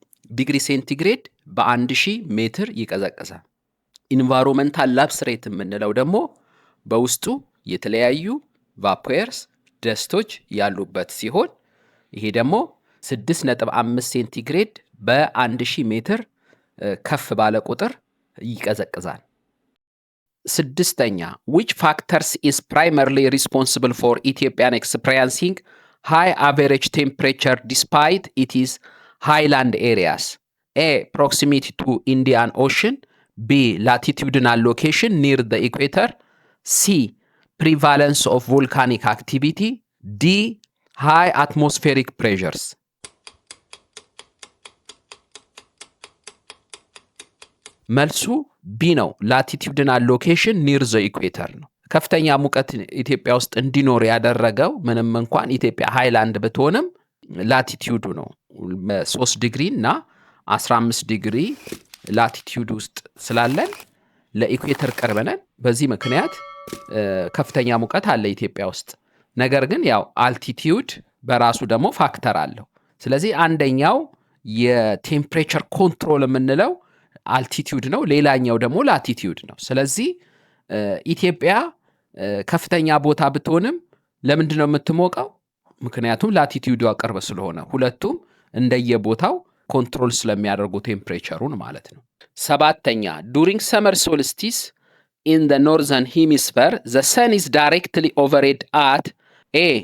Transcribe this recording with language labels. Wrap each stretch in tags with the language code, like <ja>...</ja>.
<am>ዲግሪ ሴንቲግሬድ በ1000 ሜትር ይቀዘቅዛል። ኢንቫይሮንመንታል ላፕስ ሬት የምንለው ደግሞ በውስጡ የተለያዩ ቫፖርስ ደስቶች ያሉበት ሲሆን ይሄ ደግሞ 6.5 ሴንቲግሬድ በ1000 ሜትር ከፍ ባለ ቁጥር ይቀዘቅዛል።</am> <en>6ኛ which factors is primarily responsible for Ethiopian experiencing high average temperature despite its highland areas? A. Proximity to Indian Ocean, B. Latitudinal location near the equator, C. Prevalence of volcanic activity, D. High atmospheric pressures።</en> <am>መልሱ ቢ ነው። ላቲቲዩድናል ሎኬሽን ኒር ዘ ኢኩዌተር ነው። ከፍተኛ ሙቀት ኢትዮጵያ ውስጥ እንዲኖር ያደረገው ምንም እንኳን ኢትዮጵያ ሃይላንድ ብትሆንም ላቲቲዩዱ ነው። 3 ዲግሪ እና 15 ዲግሪ ላቲቲዩድ ውስጥ ስላለን ለኢኩዌተር ቀርበናል። በዚህ ምክንያት ከፍተኛ ሙቀት አለ ኢትዮጵያ ውስጥ። ነገር ግን ያው አልቲቲዩድ በራሱ ደግሞ ፋክተር አለው። ስለዚህ አንደኛው የቴምፕሬቸር ኮንትሮል የምንለው አልቲቲዩድ ነው፣ ሌላኛው ደግሞ ላቲቲዩድ ነው። ስለዚህ ኢትዮጵያ ከፍተኛ ቦታ ብትሆንም ለምንድን ነው የምትሞቀው? ምክንያቱም ላቲቲዩዱ ቅርብ ስለሆነ፣ ሁለቱም እንደየቦታው ኮንትሮል ስለሚያደርጉ ቴምፕሬቸሩን ማለት ነው። 7ኛ</am> <en>during summer solstice in the northern hemisphere the sun is directly overhead at A.</en>